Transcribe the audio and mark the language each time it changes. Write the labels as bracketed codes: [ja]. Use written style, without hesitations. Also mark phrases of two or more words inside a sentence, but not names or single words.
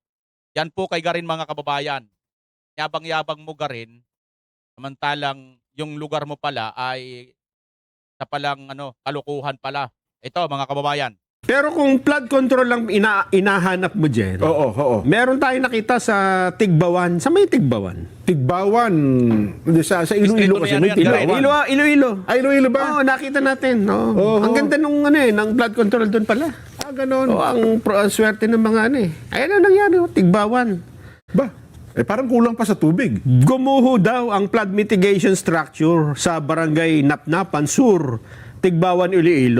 [tl] Yan po kay Garin mga kababayan. Yabang-yabang mo Garin. Samantalang yung lugar mo pala ay sa palang kalukuhan pala. Ito mga kababayan. Pero kung [en] flood control [tl] lang inahanap mo dyan, Oo. meron tayong nakita sa Tigbawan. Sa may Tigbawan? Tigbawan. Sa Iloilo kasi may Tigbawan. Iloilo. Ay, Iloilo ba? Oo, nakita natin. Oo. Oo. Ang ganda nung ng [en] flood control [tl] doon pala. Ganon. Oo, ang swerte ng mga Ayan ang nangyari, Tigbawan. Ba? Parang kulang pa sa tubig. Gumuho daw ang [en] flood mitigation structure [tl] sa barangay Napnapan, Sur, Tigbawan, Iloilo.